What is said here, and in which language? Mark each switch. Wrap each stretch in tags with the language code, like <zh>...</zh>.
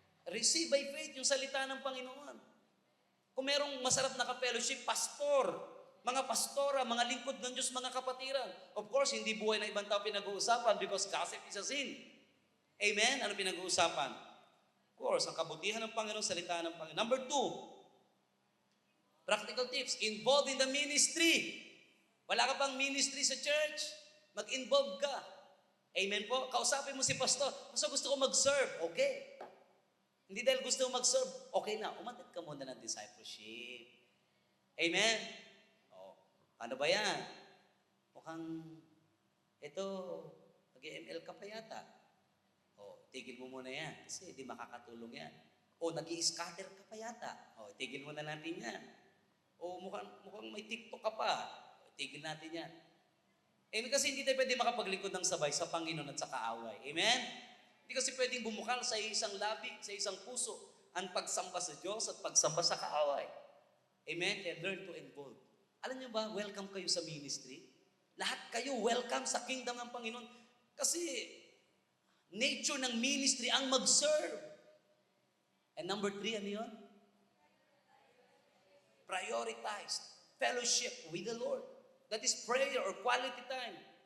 <tl>Receive by faith yung salita ng Panginoon. Kung merong masarap na ka-fellowship, pastor, mga pastora, mga lingkod ng Diyos, mga kapatiran. Of course, hindi buhay na ibang tao pinag-uusapan</tl> <en>because gossip is a sin.</en> <tl>Amen? Ano pinag-uusapan? Of course, ang kabutihan ng Panginoon, salita ng Panginoon.</tl> <en>Number 2, practical tips, involved in the ministry.</en> <tl>Wala ka pang ministry sa church, mag-involve ka. Amen po? Kausapin mo si pastor, pastor gusto ko mag-serve. Okay. Hindi dahil gusto mo mag-serve, okay na, umatid ka muna ng discipleship. Amen? Ano ba yan? Mukhang, ito, mag-ML ka pa yata. Tigil mo muna yan, kasi di makakatulong yan. Nag-i-scatter ka pa yata. Tigil muna natin yan. Mukhang may TikTok ka pa. Tigil natin yan. Amen, kasi hindi tayo pwede makapaglingkod ng sabay sa Panginoon at sa kaaway. Amen? Hindi kasi pwedeng bumukal sa isang labi, sa isang puso, ang pagsamba sa Diyos at pagsamba sa kaaway. Amen? Kaya</tl> <en>learn to involve.</en> <tl>Alam niyo ba, welcome kayo sa ministry. Lahat kayo welcome sa kingdom ng Panginoon. Kasi nature ng ministry ang mag-serve.</tl> <en>And number 3, ano yun? Prioritize fellowship with the Lord. That is prayer or quality time.</en>